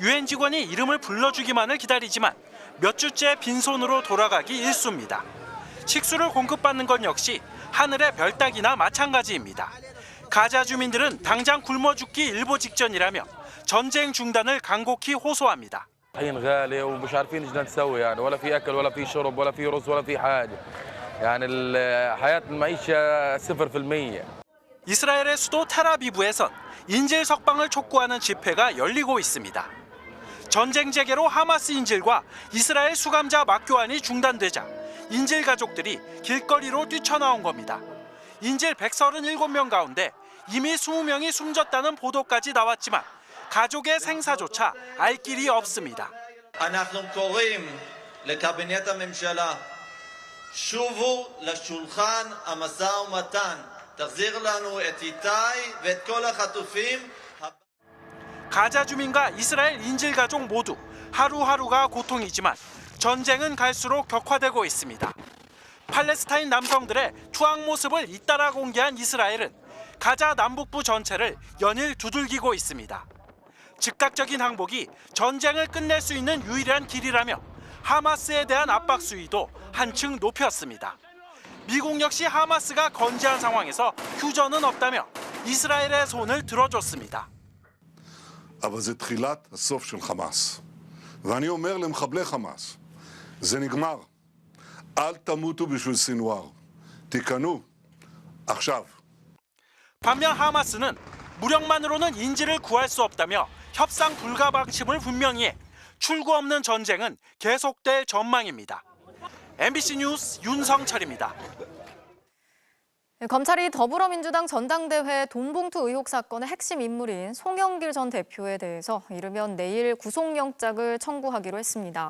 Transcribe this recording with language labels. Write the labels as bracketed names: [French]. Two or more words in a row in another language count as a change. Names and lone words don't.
[Korean] 유엔 직원이 이름을 불러주기만을 기다리지만 몇 주째 빈손으로 돌아가기 일쑤입니다. 식수를 공급받는 건 역시 하늘의 별 따기나 마찬가지입니다. 가자 주민들은 당장 굶어 죽기 일보 직전이라며 전쟁 중단을 간곡히 호소합니다. [Arabic] الحين غالي ومش عارفين ايش نسوي يعني ولا في اكل ولا في شرب ولا في رز ولا في حاجه يعني حياه المعيشه 0%. [Korean] 이스라엘의 수도 텔아비브에선 인질 석방을 촉구하는 집회가 열리고 있습니다. 전쟁 재개로 하마스 인질과 이스라엘 수감자 맞교환이 중단되자 인질 가족들이 길거리로 뛰쳐나온 겁니다. 인질 137명 가운데 이미 20명이 숨졌다는 보도까지 나왔지만 가족의 생사조차 알 길이 없습니다. [Hebrew] אנחנו קוראים לקבינט הממשלה, שובו לשולחן המשא ומתן, תחזיר לנו את איתי ואת כל החטופים. [Korean] 가자 주민과 이스라엘 인질 가족 모두 하루하루가 고통이지만 전쟁은 갈수록 격화되고 있습니다. 팔레스타인 남성들의 투항 모습을 잇따라 공개한 이스라엘은 가자 남북부 전체를 연일 두들기고 있습니다. 즉각적인 항복이 전쟁을 끝낼 수 있는 유일한 길이라며 하마스에 대한 압박 수위도 한층 높였습니다. 미국 역시 하마스가 건재한 상황에서 휴전은 없다며 이스라엘의 손을 들어줬습니다. [Hebrew] אבל זה תחילת הסוף של חמאס. ואני אומר למחבלי חמאס, זה נגמר. אל תמותו בשביל סינואר. תיכנו עכשיו. [Korean] 반면 하마스는 무력만으로는 인질을 구할 수 없다며 협상 불가 방침을 분명히 해 출구 없는 전쟁은 계속될 전망입니다. MBC 뉴스 윤성철입니다. 검찰이 더불어민주당 전당대회 돈봉투 의혹 사건의 핵심 인물인 송영길 전 대표에 대해서 이르면 내일 구속영장을 청구하기로 했습니다.